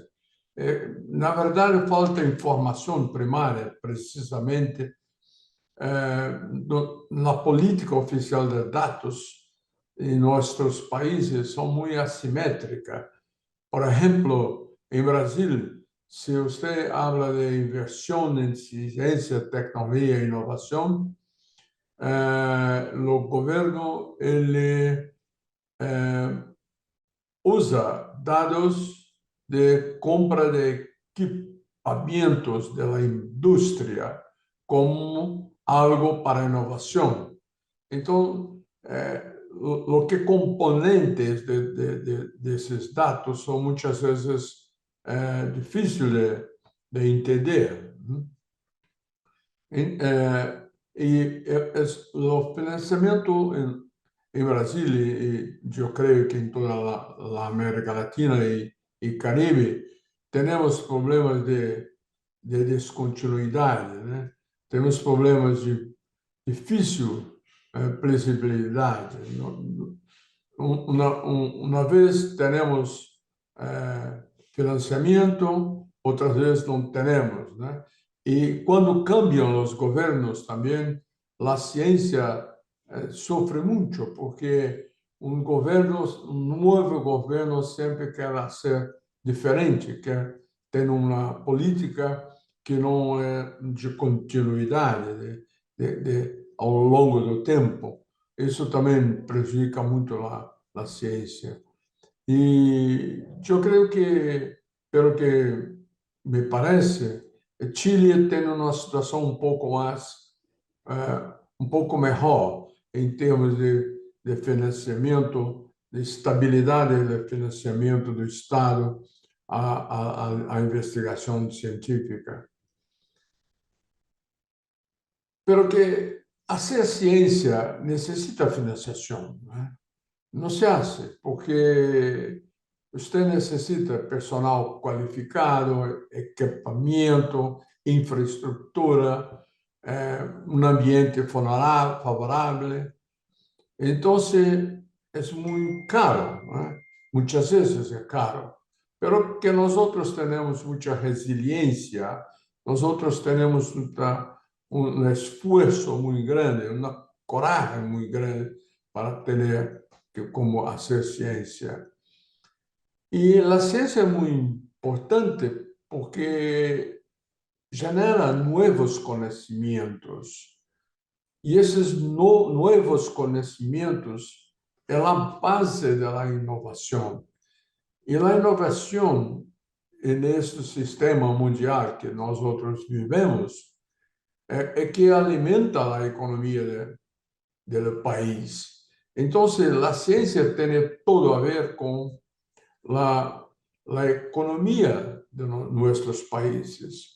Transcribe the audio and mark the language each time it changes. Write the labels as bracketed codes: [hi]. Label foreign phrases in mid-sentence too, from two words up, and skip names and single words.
[pt] Na verdade, falta informação primária, precisamente, na política oficial de dados em nossos países são muito assimétricas. Por exemplo, em Brasil, se você [es] habla de inversión en ciencia, tecnología e innovación, el gobierno usa datos de compra de equipamientos de la industria como algo para innovación. Entonces, lo que componentes de esos datos son muchas veces difíciles de entender. [pt] E o financiamento [es] en Brasil y yo creo que en toda la América Latina y Caribe, tenemos problemas de descontinuidad, ¿no? Tenemos problemas de difícil previsibilidad, ¿no? Una vez tenemos financiamiento, otras veces no tenemos, ¿no? Y cuando cambian los gobiernos también, la ciencia sufre mucho porque un nuevo gobierno siempre quiere hacer diferente, [pt] quer ter uma política que não é de continuidade ao longo do tempo. Isso também prejudica muito a ciência. E eu creio que, pelo que me parece, Chile tem uma situação um pouco melhor em termos de financiamento, de estabilidade de financiamento do Estado à investigação científica. [es] Pero que hacer [pt] ciência necessita financiação, né? Não se hace, porque você necessita personal qualificado, equipamento, infraestrutura, um ambiente favorável. Então, é muito caro, né? Muitas vezes é caro. [es] Pero que nosotros tenemos mucha resiliencia, nosotros tenemos un esfuerzo muy grande, una coraje muy grande para tener que como hacer ciencia. Y la ciencia es muy importante porque genera nuevos conocimientos. Y esos nuevos conocimientos es la base de la innovación. [pt] E a inovação nesse sistema mundial que nós outros vivemos é que alimenta a economia do país. Então, a ciência tem tudo a ver com a economia de nossos países.